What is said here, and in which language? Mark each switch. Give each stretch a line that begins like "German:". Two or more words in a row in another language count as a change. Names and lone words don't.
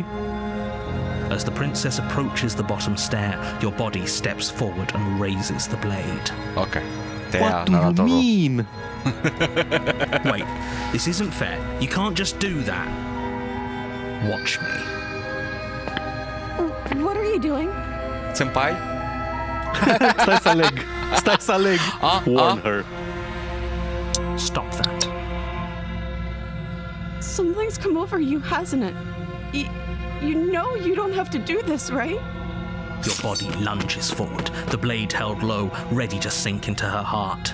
English: As the princess approaches the bottom stair, your body steps forward and raises the blade. Ok. What do you mean? Wait, this isn't fair. You can't just do that. Watch me. What are you doing? Senpai?
Romanian: Stai să aleg. Stai să aleg.
English: Warn her. Stop that. Something's come over you, hasn't it? You know you don't have to do this, right? Your body lunges forward, the blade held low, ready to sink into her heart.